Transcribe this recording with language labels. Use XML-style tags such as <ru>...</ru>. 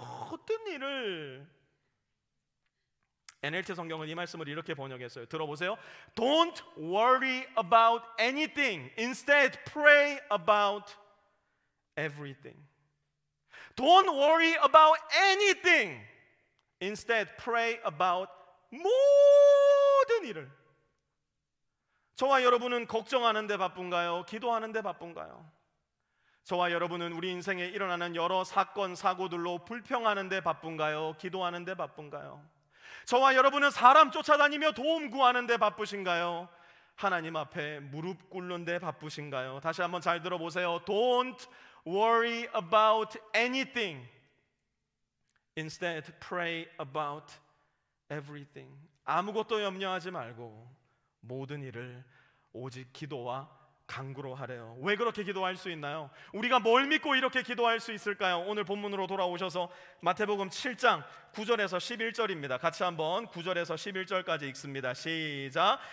<ko>모든 일을. NLT 성경은 이 말씀을 이렇게 번역했어요. 들어보세요.</ko> <en>Don't worry about anything. Instead, pray about everything. Don't worry about anything. Instead, pray about</en> <ko>모든 일을. 저와 여러분은 걱정하는데 바쁜가요? 기도하는데 바쁜가요? 저와 여러분은 우리 인생에 일어나는 여러 사건, 사고들로 불평하는데 바쁜가요? 기도하는데 바쁜가요? 저와 여러분은 사람 쫓아다니며 도움 구하는데 바쁘신가요? 하나님 앞에 무릎 꿇는데 바쁘신가요? 다시 한번 잘 들어보세요.</ko> <en>Don't worry about anything. Instead, pray about everything.</en> <ko>아무것도 염려하지 말고 모든 일을 오직 기도와 간구로 하래요. 왜 그렇게 기도할 수 있나요? 우리가 뭘 믿고 이렇게 기도할 수 있을까요? 오늘 본문으로 돌아오셔서 마태복음 7장 9절에서 11절입니다. 같이 한번 9절에서 11절까지 읽습니다. 시작.</ko>